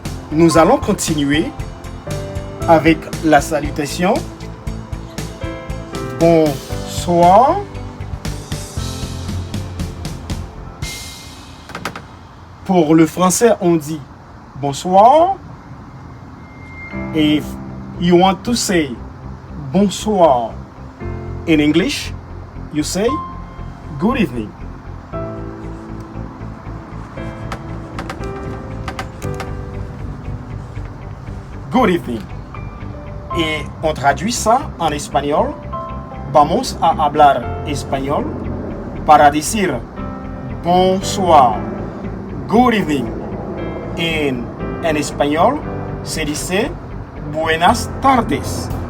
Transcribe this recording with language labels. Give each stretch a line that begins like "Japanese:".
French: Nous allons continuer avec la salutation. Bonsoir. Pour le français, on dit bonsoir.
English: If you want to say bonsoir in English, you say good evening. Good evening.
French: Et on traduit ça en espagnol.
Spanish: Vamos a hablar español para decir bonsoir,
English: good evening.
Spanish: En español se dice buenas tardes.